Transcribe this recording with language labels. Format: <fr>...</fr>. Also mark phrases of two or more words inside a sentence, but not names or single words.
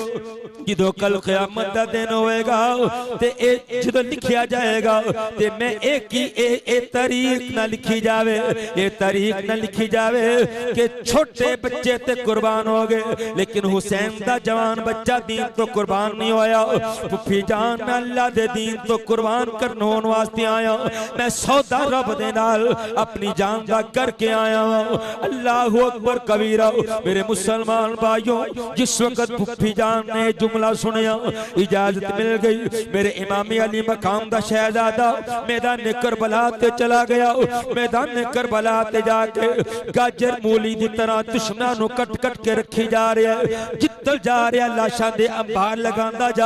<pa>جو کل قیامت دا دن ہوئے گا تے جو لکھیا جائے گا تے میں ایک ہی اے تاریخ نہ لکھی جاوے یہ تاریخ نہ لکھی جاوے کہ چھوٹے بچے تے قربان ہو گئے لیکن حسین دا جوان بچہ دین تو قربان نہیں ہویا پھپھی جان میں اللہ دے دین تو قربان کرنے واسطے آیا میں سودا رب دے نال اپنی جان دا کر کے آیا</pa> <ar>الله أكبر كبيرا</ar> <pa>میرے مسلمان بھائیو جس وقت پھپھی جان نے جملہ سنیا اجازت مل گئی میرے امامی علی مقام دا شہزادہ میدان کربلا تے چلا گیا میدان کربلا تے جا کے گاجر مولی دی طرح دشمناں نوں کٹ کٹ کے رکھی جا رہا ہے جتل جا رہا لاشاں دے انبار لگاندا جا</pa>